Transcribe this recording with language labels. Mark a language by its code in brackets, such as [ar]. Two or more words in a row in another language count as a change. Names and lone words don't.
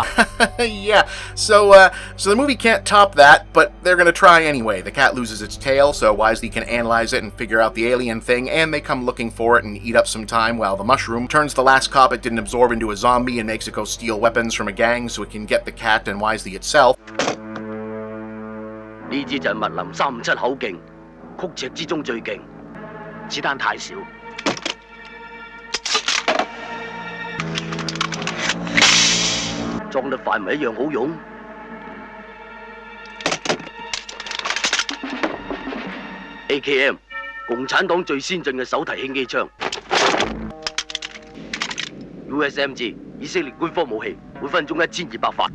[en] Yeah, so the movie can't top that, but they're gonna try anyway. The cat loses its tail, so Wisely can analyze it and figure out the alien thing, and they come looking for it and eat up some time while the mushroom turns the last cop it didn't absorb into a zombie and makes it go steal weapons from a gang so it can get the cat and Wisely itself. [yue] 呢支就係密林357口徑，曲尺之中最勁，子彈太少。裝得快咪一樣好用。AKM， 共產黨最先進嘅手提輕機槍。USMG， 以色列官方武器，每分鐘1200發。